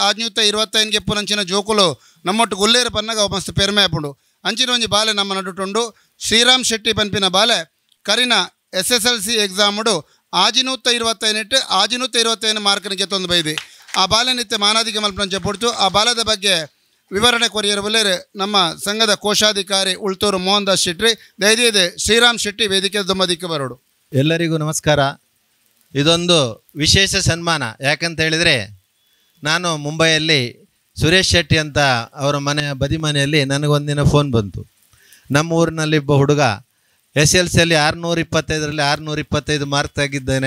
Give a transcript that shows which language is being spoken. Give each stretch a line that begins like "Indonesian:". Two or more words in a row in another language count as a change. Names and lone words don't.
Tulu: ಆಜ್ಞೂತೆ 25 ಗೆಪ್ಪುನಂಚಿನ ಜೋಕುಲು ನಮ್ಮೊಟ್ಟು ಗುಲ್ಲೇರು ಪನ್ನಗ ಮಸ್ತ್ ಪೆರ್ಮೆ ಆಪುಂಡು ಅಂಚಿನ ಒಂಜಿ ಬಾಲೆ ನಮ್ಮ ನಡುಟುಂಡು ಶ್ರೀರಾಮ್ ಶೆಟ್ಟಿ ಪಂಪಿನ ಬಾಲೆ ಕರಿನ SSLC ಎಕ್ಸಾಮುಡು ಆಜಿನೂತ್ತ 25 ಮಾರ್ಕನ ಗೆತ್ತೊಂದು ಬೈದೆ ಆ ಬಾಲನಿತ್ಯ ಮಾನಾದಿಗೆ ಮಲ್ಪಂಚ ಪೊಡ್ತು ಆ ಬಾಲದ ಬಗ್ಗೆ ವಿವರಣೆ ಕೊರಿಯರು ಬಲ್ಲೇರು ನಮ್ಮ ಸಂಘದ ಕೋಶಾಧಿಕಾರಿ ಉಳ್ತೂರು ಮೋಹನ್ ದಾಸ್ ಶೆಟ್ಟಿ ದಯದಿದೆ ಶ್ರೀರಾಮ್ ಶೆಟ್ಟಿ ವೇದಿಕೆ ದುಮ್ಮದಿಕ್ಕೆ ಬರೋಡು.
Kannada: ಎಲ್ಲರಿಗೂ ನಮಸ್ಕಾರ. ಇದೊಂದು ವಿಶೇಷ ಸನ್ಮಾನ. ಯಾಕಂತ ಹೇಳಿದರೆ ನಾನು ಮುಂಬೈಯಲ್ಲಿ ಸುರೇಶ್ ಶೆಟ್ಟಿ ಅಂತ ಅವರ ಬದಿ ಮನೆಯಲ್ಲಿ ನನಗೊಂದಿನ ಫೋನ್ ಬಂತು. ನಮ್ಮ ಊರಿನಲ್ಲಿ ಒಬ್ಬ ಹುಡುಗ SLCಯಲ್ಲಿ 625ರಲ್ಲಿ 625 ಮಾರ್ಕ್ ತೆಗಿದ್ದಾನೆ.